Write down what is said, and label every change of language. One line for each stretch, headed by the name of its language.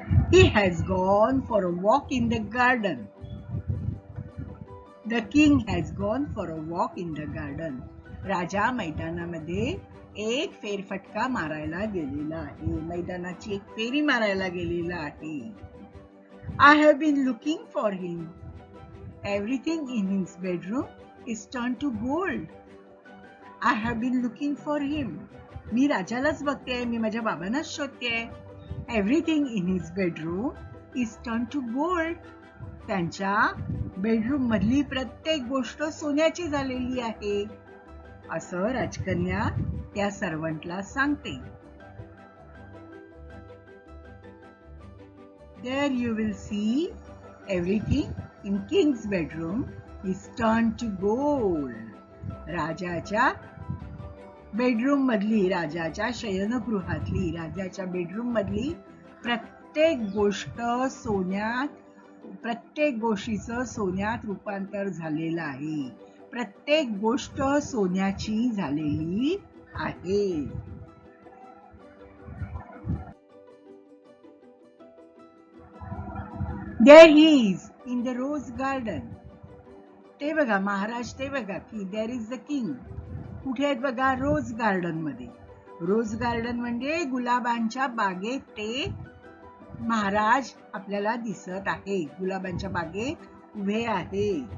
English: He has gone for a walk in the garden. The king has gone for a walk in the garden.
Marathi: राजा मैदानामध्ये एक फेरफटका मारायला गेलेला आहे, मैदानाची एक फेरी मारायला गेलेला आहे.
English: I have been looking for him. Everything in his bedroom is turned to gold. I have been looking for him.
Marathi: मी राजालाच बघते, मी माझ्या बाबांनाच शोधते.
English: Everything in his bedroom is turned to gold.
Marathi: त्यांच्या बेडरूम मधली प्रत्येक गोष्ट सोन्याची झालेली आहे, असं राजकन्या त्या सर्वंटला सांगते.
English: There you will see everything in king's bedroom is turned to gold.
Marathi: राजाच्या बेडरूम मधली, राजाच्या शयनगृहातली, राजाच्या बेडरूम मधली प्रत्येक गोष्ट सोन्यात, प्रत्येक गोष्टीचं सोन्यात रूपांतर झालेलं आहे. प्रत्येक गोष्ट सोन्याची झालेली आहे.
English: There he is in the rose garden.
Marathi: ते बघा महाराज, ते बघा की
English: there is the king.
Marathi: कुठे आहेत बघा? रोज गार्डन मध्ये. रोज गार्डन म्हणजे गुलाबांच्या बागेत ते महाराज आपल्याला दिसत आहे. गुलाबांच्या बागेत उभे आहे.